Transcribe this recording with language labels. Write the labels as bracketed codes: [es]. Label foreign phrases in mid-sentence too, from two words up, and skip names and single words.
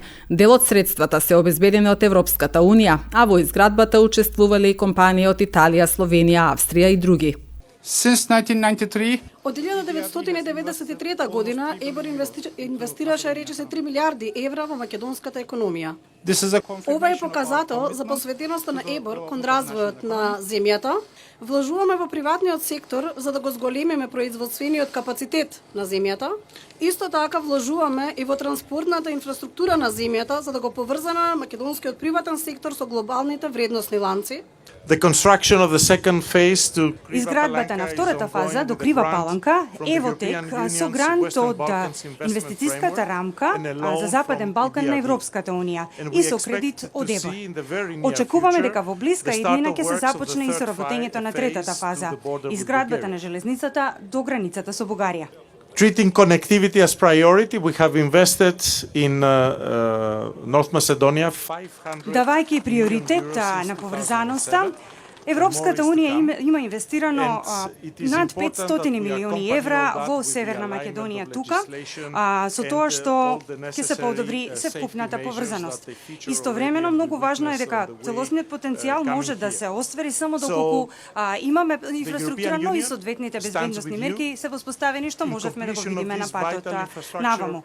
[mk] Дел од средствата се обезбедени од Европската Унија, а во изградбата учествувале и компании од Италија, Словенија, Австрија и други. [en] Since 1993, [mk] Од 1993 година ЕБОР инвестираше речиси 3 милиарди евра во македонската економија. [en] this is a [mk] Ова е показател за посветеноста на ЕБОР кон развојот на земјата. Вложуваме во приватниот сектор за да го зголемиме производствениот капацитет на земјата. Исто така вложуваме и во транспортната инфраструктура на земјата за да го поврзаме македонскиот приватен сектор со глобалните вредносни ланци. [en] The construction of the second phase to [mk] Изградбата на втората фаза до Крива Паланка банка, Евотек, со грант од инвестицијската рамка за Западен Балкан на Европската Унија и со кредит од ЕБО. Очекуваме дека во блиска иднина ќе се започне и соработењето на третата фаза, изградбата на железницата до границата со Бугарија. [en] Treating connectivity as priority, we have invested in North Macedonia 500 [mk] Давајќи приоритет на поврзаноста, Европската Унија има инвестирано над 500 милиони евра во Северна Македонија тука, со тоа што ќе се подобри севкупната поврзаност. Истовремено многу важно е дека целосниот потенцијал може да се оствари само доколку имаме инфраструктура, но и соодветните безбедносни мерки се воспоставени што можевме да го видиме на патот наваму.